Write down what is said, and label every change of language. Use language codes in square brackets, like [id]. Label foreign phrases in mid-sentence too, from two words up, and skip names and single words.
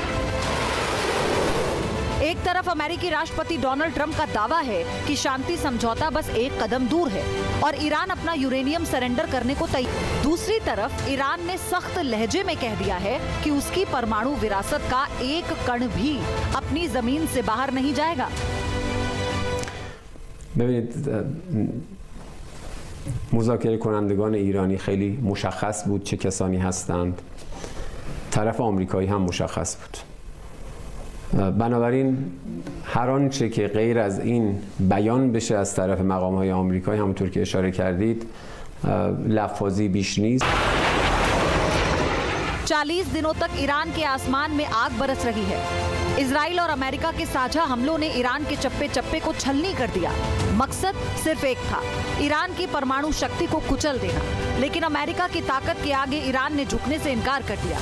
[hi] एक तरफ अमेरिकी राष्ट्रपति डोनाल्ड ट्रंप का दावा है कि शांति समझौता बस एक कदम दूर है और ईरान अपना यूरेनियम सरेंडर करने को तैयार। दूसरी तरफ ईरान ने सख्त लहजे में कह दिया है कि उसकी परमाणु विरासत का एक कण भी अपनी जमीन से बाहर नहीं जाएगा। [fa] مذاکره کنندگان ایرانی خیلی مشخص بود چه کسانی هستند. طرف آمریکایی هم مشخص بود. بنابراین هر آنچه که غیر از این بیان بشه از طرف مقام‌های آمریکایی، همونطور که اشاره کردید، لفاظی بیش نیست. [hi] 40 दिनों तक ईरान के आसमान में आग बरस रही है। इजराइल और अमेरिका के साझा हमलों ने ईरान के चप्पे चप्पे को छलनी कर दिया। मकसद सिर्फ एक था, ईरान की परमाणु शक्ति को कुचल देना। लेकिन अमेरिका की ताकत के आगे ईरान ने झुकने से इनकार कर दिया।